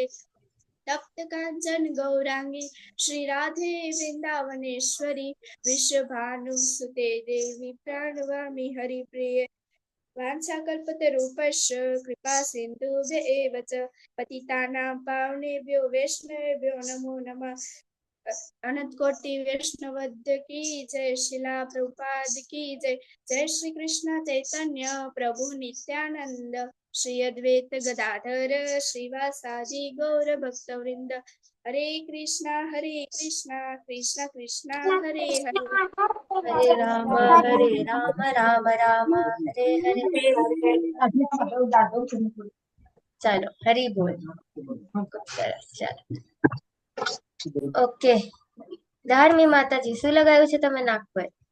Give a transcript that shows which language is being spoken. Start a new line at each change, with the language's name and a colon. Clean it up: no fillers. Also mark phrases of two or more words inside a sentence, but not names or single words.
Sanskrit: तप्त कांचन गौरांगी श्री राधे वृंदावनेश्वरी विश्वभानुसुते देवी प्रणमामि हरिप्रिये. वाञ्छाकल्पतरूपश्च कृपा सिन्धुभ्येव च पतितानां पावनेभ्यो वैष्णवेभ्यो नमो नमः.
Hindi: अनंत कोटि वैष्णवद्य की जय. शिला प्रभुपाद की जय.
Sanskrit: जय श्री कृष्ण चैतन्य प्रभु नित्यानंद श्री अद्वैत गदाधर श्रीवासादि गौर भक्तवृंद. हरे कृष्णा कृष्ण कृष्ण हरे हरे हरे राम राम राम हरे हरे.
Gujarati: ચાલો હરી બોલ. ખૂબ સરસ. ચાલો ઓકે. ધાર્મી માતાજી શું લગાવ્યું છે તમે નાક પર?